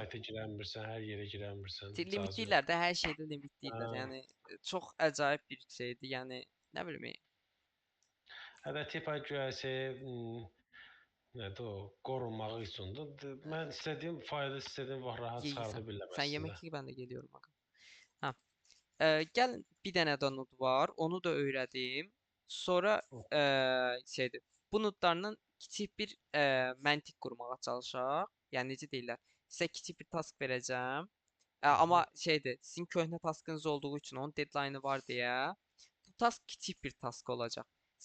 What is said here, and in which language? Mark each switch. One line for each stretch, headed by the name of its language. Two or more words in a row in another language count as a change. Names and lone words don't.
Azerbaijani: sayta girə bilmirsən, hər yerə girə bilmirsən, icazə Limitləyirlər yoxdur. də, hər şeydə limitləyirlər. Hə. Yəni çox acayip bir şeydir. Yəni nə bilim. Hətta tipa guya şey, nədir o, qorunmaq üçündür. Mən istədiyim faylı istədiyim vaxt rahat Yeyirsən. çıxarda bilirəm
Turkish: Sen
Azerbaijani: əslində.
Turkish: yemek ye, ben de geliyorum aga. Ha.
Azerbaijani: Gəlin bir dənə də node var. Onu da öyrədim. Sonra şeydir. Bu nodlarla kiçik bir məntiq qurmağa çalışaq. Yəni necə deyirlər? Sizə kiçik bir task verəcəm. Hı Amma -hı. şeydir, sizin köhnə taskınız olduğu üçün onun deadline'ı var deyə bu task kiçik bir task olacaq.